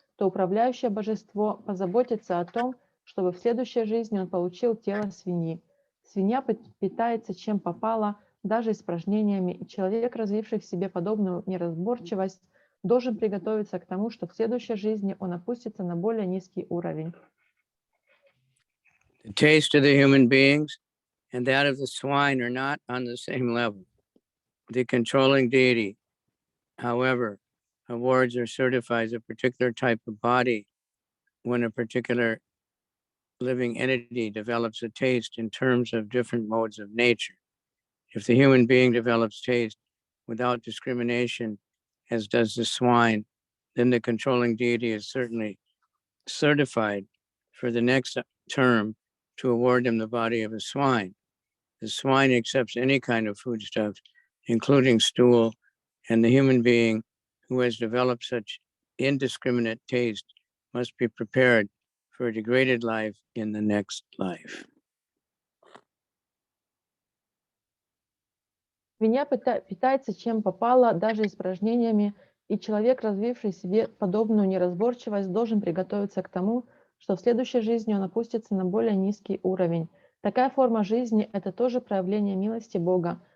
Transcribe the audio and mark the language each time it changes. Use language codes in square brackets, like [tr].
[ru] то управляющее божество позаботится о том, чтобы в следующей жизни он получил тело свиньи. Свинья питается чем попало, даже испражнениями, и человек, развивший в себе подобную неразборчивость, должен приготовиться к тому, что в следующей жизни он опустится на более низкий уровень. [en] The taste of the human beings and that of the swine are not on the same level. The controlling deity, however, awards or certifies a particular type of body when a particular living entity develops a taste in terms of different modes of nature. If the human being develops taste without discrimination, as does the swine, then the controlling deity is certainly certified for the next term to award him the body of a swine. The swine accepts any kind of foodstuff, including stool, and the human being who has developed such indiscriminate taste must be prepared for a degraded life in the next life. [ru] Свинья питается чем попало, даже испражнениями, и человек, развивший в себе подобную неразборчивость, должен приготовиться к тому, что в следующей жизни он опустится на более низкий уровень. Такая форма жизни – это тоже проявление милости Бога.